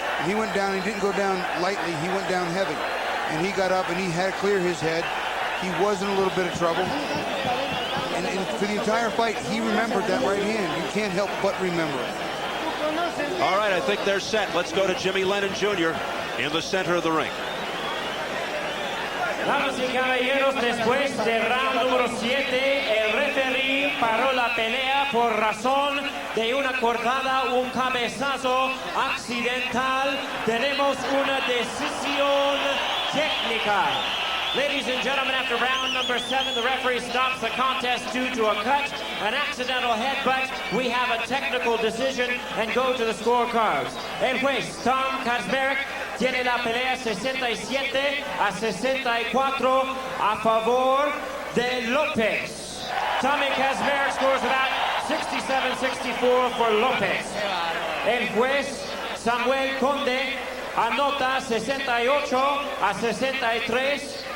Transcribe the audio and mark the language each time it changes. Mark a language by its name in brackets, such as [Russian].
[English] And he went down, he didn't go down lightly, he went down heavy. And he got up, and he had to clear his head. He was in a little bit of trouble. And for the entire fight, he remembered that right hand. You can't help but remember it. All right, I think they're set. Let's go to Jimmy Lennon Jr. in the center of the ring. [Spanish] Damas y caballeros, después del round número 7, el referee paró la pelea por razón de una cortada, un cabezazo accidental. Tenemos una decisión técnica. [English] Ladies and gentlemen, after round number 7, the referee stops the contest due to a cut, an accidental headbutt. We have a technical decision and go to the scorecards. [Spanish] El juez, Tom Kazmarek, tiene la pelea 67 a 64 a favor de Lopez. [English] Tommy Kazmarek scores about 67-64 for Lopez. [Spanish] El juez, Samuel Conde, anota 68 a 63.